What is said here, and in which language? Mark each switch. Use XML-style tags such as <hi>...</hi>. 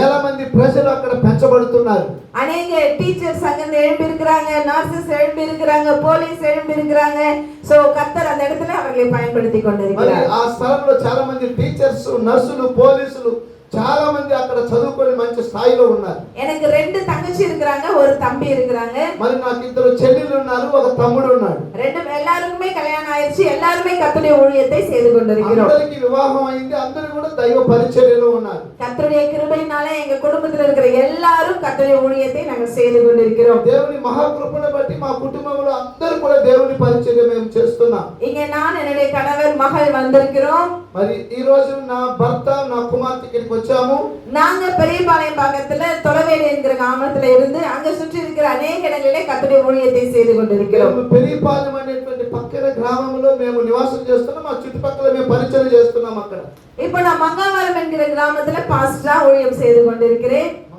<te>వేల మంది ప్రజలు అక్కడ పెంచబడుతున్నారు.</te> <ta>அநேக டீச்சர்ஸ் அங்க எழும்பி இருக்கிறாங்க, நர்சஸ் எழும்பி இருக்கிறாங்க, போலீஸ் எழும்பி இருக்கிறாங்க. சோ கர்த்தர் அந்த இடத்துல அவர்களை பயன்படுத்தி கொண்டிருக்கிறார்.</ta> <te>ఆ స్థలంలో చాలా మంది టీచర్స్, నర్సులు, పోలీసులు చాలా మంది అక్కడ చదువుకొని మంచి స్థాయిలో ఉన్నారు.</te> <ta>எனக்கு ரெண்டு தங்கச்சி இருக்கிறாங்க, ஒரு தம்பி இருக்கிறாங்க.</ta> <te>మరి నాకు ఇద్దరు చెల్లెళ్ళు ఉన్నారు, ఒక తమ్ముడు ఉన్నాడు.</te> <ta>எல்லாருக்குமே கல்யாணம் ஆயிடுச்சு, எல்லாருமே கர்த்தருடைய ஊழியத்தை செய்து கொண்டிருக்கிறோம்.</ta> <te>అందరికీ వివాహం అయింది, అందరూ కూడా దైవ పరిచర్యలో ఉన్నారు.</te> <ta>கர்த்தருடைய கிருபையினால எங்க குடும்பத்துல இருக்கிற எல்லாரும் கர்த்தருடைய ஊழியத்தை நாங்க செய்து கொண்டிருக்கிறோம்.</ta> <te>దేవుని మహాకృపను బట్టి మా కుటుంబంలో అందరూ కూడా దేవుని పరిచర్య మేము చేస్తున్నాం.</te> <ta>இங்க நான் என்னுடைய கணவர் மகள் வந்திருக்கிறோம்.</ta> <te>మరి ఈ రోజు నా భర్త నా కుమార్తె ఇక్కడికి వచ్చాము.</te> <ta>நாங்க பெரியபாளையம் பக்கத்துல தொலைவேலி என்கிற கிராமத்துல இருந்து அங்க சுற்றி இருக்கிற அநேக இடங்களிலே கர்த்தருடைய ஊழியத்தை செய்து கொண்டிருக்கிறோம்.</ta> <te>పెరియపాలెం అనేటువంటి పక్కన గ్రామంలో మేము నివాసం చేస్తున్నాం. ఆ చుట్టుపక్కల మేము పరిచర్య చేస్తున్నాం అక్కడ.</te> <ta>இப்போ நான் மங்காவரம் என்கிற கிராமத்துல பாஸ்டரா ஊழியம் செய்து கொண்டிருக்கிறேன்.</ta>